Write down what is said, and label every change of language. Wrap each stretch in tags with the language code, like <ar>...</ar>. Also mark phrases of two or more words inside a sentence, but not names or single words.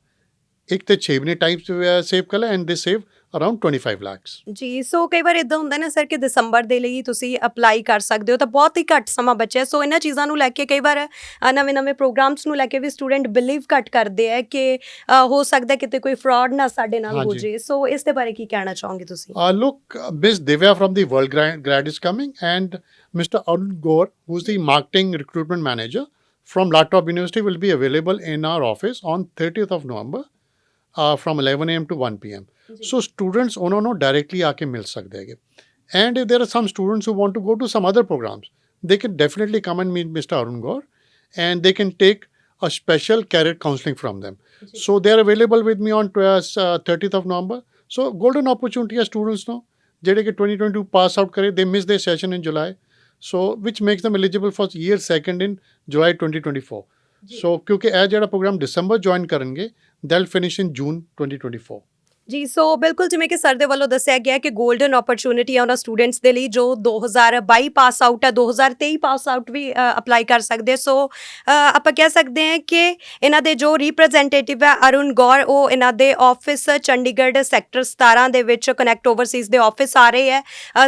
<pa>ਇੱਕ ਤੇ 6 ਮਹੀਨੇ</pa> <en>time save</en> <pa>ਕਰ ਲੈ</pa> <en>and they save around 25 lakhs.</en> <pa>ਜੀ, ਸੋ ਕਈ ਵਾਰ ਇੱਦਾਂ ਹੁੰਦਾ ਨਾ ਸਰ ਕਿ ਦਸੰਬਰ ਦੇ ਲਈ ਤੁਸੀਂ ਅਪਲਾਈ ਕਰ ਸਕਦੇ ਹੋ ਤਾਂ ਬਹੁਤ ਹੀ ਘੱਟ ਸਮਾਂ ਬਚਿਆ। ਸੋ ਇਹਨਾਂ ਚੀਜ਼ਾਂ ਨੂੰ ਲੈ ਕੇ ਕਈ ਵਾਰ ਨਵੇਂ ਪ੍ਰੋਗਰਾਮਸ ਨੂੰ ਲੈ ਕੇ ਵੀ</pa> <en>student believe</en> <pa>ਘੱਟ ਕਰਦੇ ਹੈ ਕਿ ਹੋ ਸਕਦਾ ਕਿਤੇ ਕੋਈ ਫਰਾਡ ਨਾ ਸਾਡੇ ਨਾਲ ਹੋ ਜੇ। ਸੋ ਇਸ ਦੇ ਬਾਰੇ ਕੀ ਕਹਿਣਾ ਚਾਹੋਗੇ ਤੁਸੀਂ?</pa> <en>Look, Miss Divya from the World Grad is coming and Mr. Arun Gaur, who's the marketing recruitment manager from Latrobe University, will be available in our office on 30th of November from 11 AM to 1 PM. So students</en> <pa>ਉਹਨਾਂ ਨੂੰ</pa> <en>directly</en> <pa>ਆ ਕੇ ਮਿਲ ਸਕਦੇ ਹੈਗੇ</pa> <en>and if there are some students who want to go to some other programs, they can definitely come and meet Mr. Arun Gaur and they can take a special career counseling from them. So they are available with me on 30th of November. So golden opportunity ਹੈ students</en> <pa>ਨੂੰ ਜਿਹੜੇ ਕਿ</pa> <en>2022 pass out ਕਰੇ, they miss their session in July. so which makes them eligible for year second in July 2024.</en> <pa>So क्योंकि ਇਹ ਜਿਹੜਾ ਪ੍ਰੋਗਰਾਮ ਦਸੰਬਰ ਜੁਆਇਨ ਕਰਨਗੇ,</pa> <en>they'll finish in June 2024.</en> <pa>ਜੀ ਸੋ ਬਿਲਕੁਲ ਜਿਵੇਂ ਕਿ ਸਰ ਦੇ ਵੱਲੋਂ ਦੱਸਿਆ ਗਿਆ ਕਿ</pa> <en>golden opportunity</en> <pa>ਆ ਉਹਨਾਂ ਸਟੂਡੈਂਟਸ ਦੇ ਲਈ ਜੋ 2022</pa> <en>pass out</en> <pa>ਹੈ, 2023</pa> <en>pass out</en> <pa>ਵੀ ਅਪਲਾਈ ਕਰ ਸਕਦੇ। ਸੋ ਆਪਾਂ ਕਹਿ ਸਕਦੇ ਹਾਂ ਕਿ ਇਹਨਾਂ ਦੇ ਜੋ ਰਿਪਰੈਜ਼ੈਂਟੇਟਿਵ ਹੈ ਅਰੁਣ ਗੌਰ, ਉਹ ਇਹਨਾਂ ਦੇ ਆਫਿਸ ਚੰਡੀਗੜ੍ਹ ਸੈਕਟਰ 17 ਦੇ ਵਿੱਚ ਕਨੈਕਟ ਓਵਰਸੀਜ਼ ਦੇ ਆਫਿਸ ਆ ਰਹੇ ਹੈ।</pa>